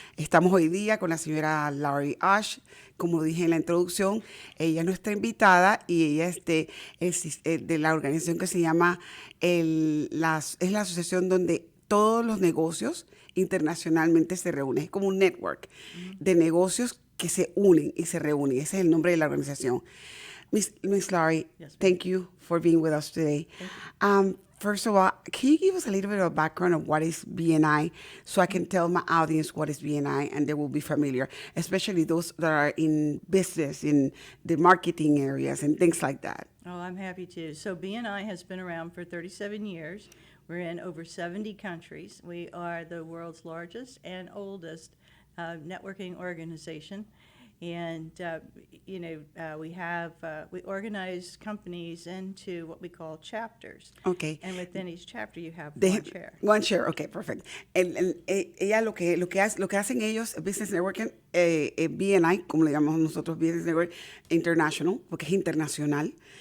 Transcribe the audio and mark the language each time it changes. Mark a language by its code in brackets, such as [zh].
[es] Estamos hoy día con la señora Laurie Ash. Como dije en la introducción, ella es nuestra invitada y ella es de la organización que se llama, es la asociación donde todos los negocios internacionalmente se reúnen. Es como un network de negocios que se unen y se reúnen. Ese es el nombre de la organización. [en] Miss Laurie, Yes, thank you for being with us today. First of all, can you give us a little bit of a background of what is BNI so I can tell my audience what is BNI and they will be familiar, especially those that are in business, in the marketing areas and things like that? Oh, I'm happy to. So BNI has been around for 37 years. We're in over 70 countries. We are the world's largest and oldest networking organization. And, we organize companies into what we call chapters. Okay. And within each chapter, you have They one have chair. One chair, okay, perfect. [es] Ella lo que hacen ellos, Business Network, BNI, como le llamamos nosotros, Business Network International, porque es internacional.